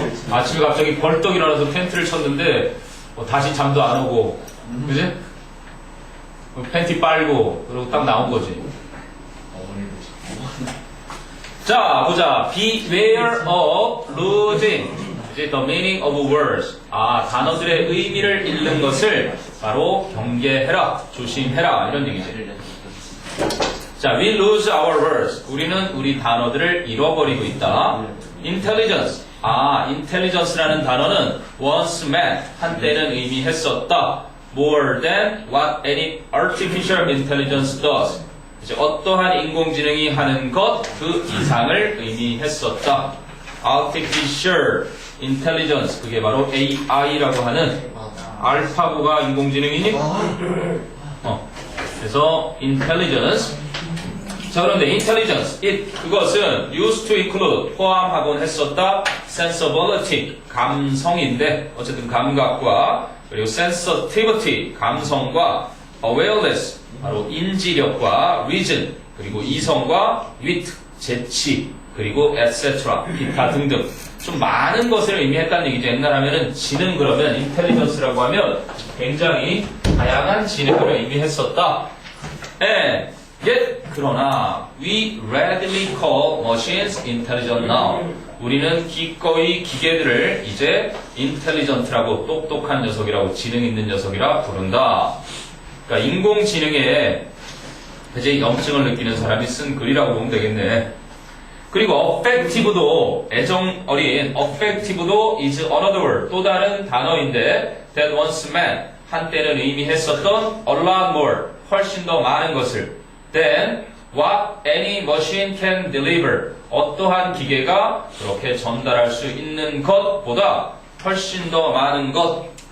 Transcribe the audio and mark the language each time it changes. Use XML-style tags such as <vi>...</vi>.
<ko>아침에 갑자기 벌떡 일어나서 팬티를 쳤는데 다시 잠도 안 오고, 그지? 팬티 빨고 그리고 딱 나온 거지. 자, 보자.</ko> <en>Beware of losing the meaning of words.</en> <ko>단어들의 의미를 잃는 것을 바로 경계해라, 조심해라, 이런 얘기지. 자,</ko> <en>we lose our words.</en> <ko>우리는 우리 단어들을 잃어버리고 있다. Intelligence. intelligence라는 단어는</ko> <en>once meant,</en> <ko>한때는 의미했었다.</ko> <en>More than what any artificial intelligence does.</en> <ko>이제 어떠한 인공지능이 하는 것 그 이상을 의미했었다. Artificial Intelligence, 그게 바로 AI라고 하는 알파고가 인공지능이니? 그래서 Intelligence. 자, 그런데 Intelligence, 그것은</ko> <en>used to include,</en> <ko>포함하곤 했었다. Sensibility, 감성인데 어쨌든 감각과, 그리고 Sensitivity, 감성과 Awareness, 바로 인지력과 reason, 그리고 이성과 wit, 재치, 그리고 etc. 기타 등등 좀 많은 것을 의미했다는 얘기죠. 옛날 하면은 지능, 그러면 intelligence라고 하면 굉장히 다양한 지능을 의미했었다.</ko> <en>Yet</en> <ko>그러나</ko> <en>we readily call machines intelligent now.</en> <ko>우리는 기꺼이 기계들을 이제 intelligent라고, 똑똑한 녀석이라고, 지능 있는 녀석이라 부른다. 그러니까 인공지능에 이제 염증을 느끼는 사람이 쓴 글이라고 보면 되겠네. 그리고 affective도, 애정 어린 affective도</ko> <en>is another word,</en> <ko>또 다른 단어인데</ko> <en>that once meant,</en> <ko>한때는 의미했었던</ko> <en>a lot more,</en> <ko>훨씬 더 많은 것을</ko> <en>than what any machine can deliver,</en> <ko>어떠한 기계가 그렇게 전달할 수 있는 것보다 훨씬 더 많은 것.</ko>